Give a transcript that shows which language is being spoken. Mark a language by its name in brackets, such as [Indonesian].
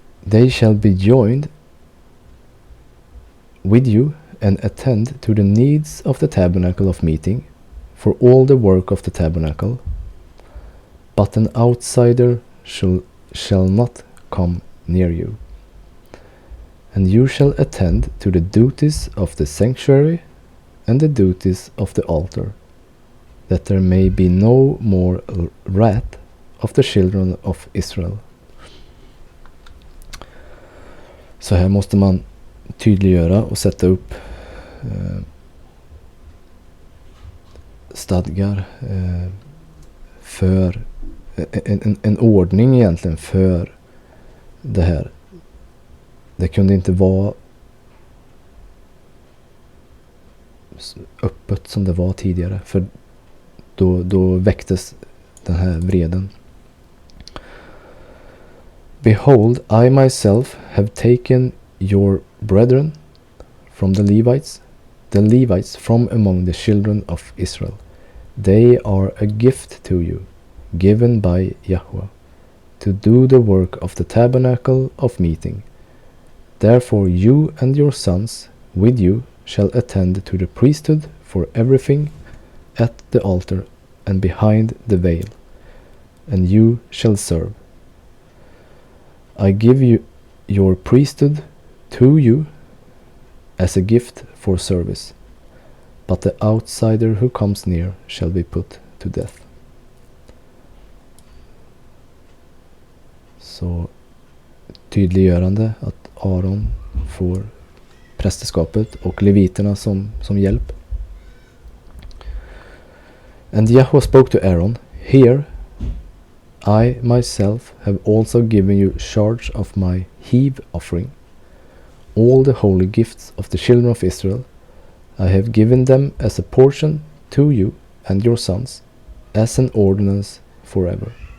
[English] They shall be joined with you and attend to the needs of the tabernacle of meeting, for all the work of the tabernacle, but an outsider shall not come near you. And you shall attend to the duties of the sanctuary and the duties of the altar, that there may be no more wrath of the children of Israel. [Swedish] Så här måste man tydliggöra och sätta upp stadgar för en ordning egentligen för det här. det kunde inte vara öppet som det var tidigare, för då väcktes den här vreden. [English] Behold, I myself have taken your brethren from the Levites from among the children of Israel. They are a gift to you, given by Yahweh, to do the work of the tabernacle of meeting. Therefore you and your sons with you shall attend to the priesthood for everything at the altar and behind the veil, and you shall serve. I give you your priesthood to you as a gift for service, but the outsider who comes near shall be put to death. [Swedish] Så tydliggörande att Aron får prästeskapet och leviterna som hjälp. [English] And Yahweh spoke to Aaron, Here I myself have also given you charge of my heave offering. All the holy gifts of the children of Israel I have given them as a portion to you and your sons, as an ordinance forever.